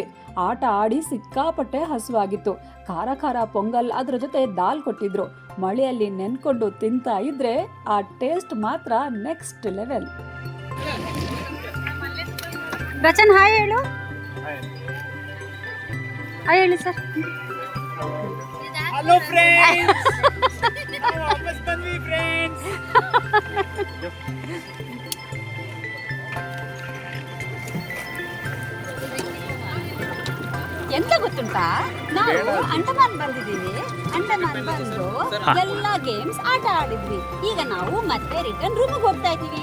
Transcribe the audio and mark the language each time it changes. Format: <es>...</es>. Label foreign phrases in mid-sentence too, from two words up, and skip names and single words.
<kn>ಆಟ ಆಡಿ ಸಿಕ್ಕಾಪಟ್ಟೆ ಹಸುವಾಗಿತ್ತು. ಖಾರ ಖಾರ ಪೊಂಗಲ್, ಅದ್ರ ಜೊತೆ ದಾಲ್ ಕೊಟ್ಟಿದ್ರು. ಮಳೆಯಲ್ಲಿ ನೆನ್ಕೊಂಡು ತಿಂತಾ ಇದ್ರೆ ಆ ಟೇಸ್ಟ್ ಮಾತ್ರ</kn> <en>next level.</en> <kn>ರಚನ್ ಹಾಯ್ ಹೇಳು. ಹಾಯ್ ಹೇಳಿ ಸರ್.</kn> <en>hello friends,</en> <hi>हम वापस बन गए फ्रेंड्स.</hi> <kn>ಎಂತ ಗೊತ್ತುಂಟಾ, ನಾವು ಅಂಡಮಾನ್ ಬಂದಿದ್ದೀವಿ. ಅಂಡಮಾನ್ ಬಂದು ಎಲ್ಲ ಗೇಮ್ಸ್ ಆಟ ಆಡಿದ್ವಿ. ಈಗ ನಾವು ಮತ್ತೆ ರಿಟರ್ನ್ ರೂಮಿಗೆ ಹೋಗ್ತಾ ಇದ್ದೀವಿ.</kn>